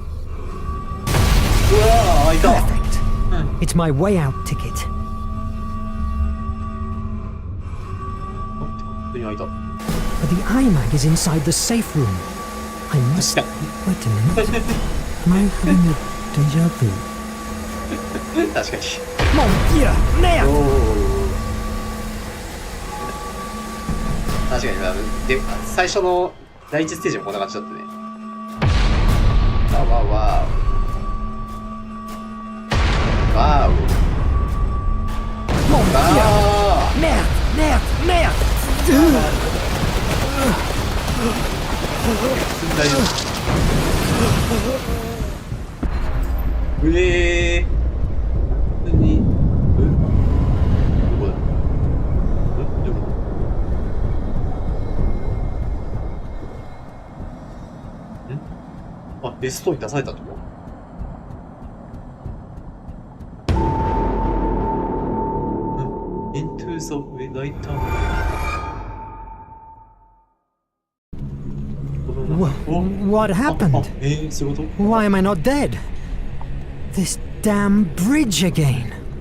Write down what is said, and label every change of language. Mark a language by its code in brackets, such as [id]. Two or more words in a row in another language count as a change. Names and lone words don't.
[en] Perfect! It's my way out ticket. But the iMac is inside the safe room. I must... Wait a minute. Am I having a deja vu? [fr] Mon Dieu! Merde! [ja] 確かにで最初の第一ステージもこんな感じだったね。わーお。 [fr] Mon Dieu! Merde! Merde! Merde! [ja] 大丈夫。何？どこだ？どこ？あ、ベストに出されたってこと ？ [en] Into the night time. What happened? Why am I not dead? This damn bridge again.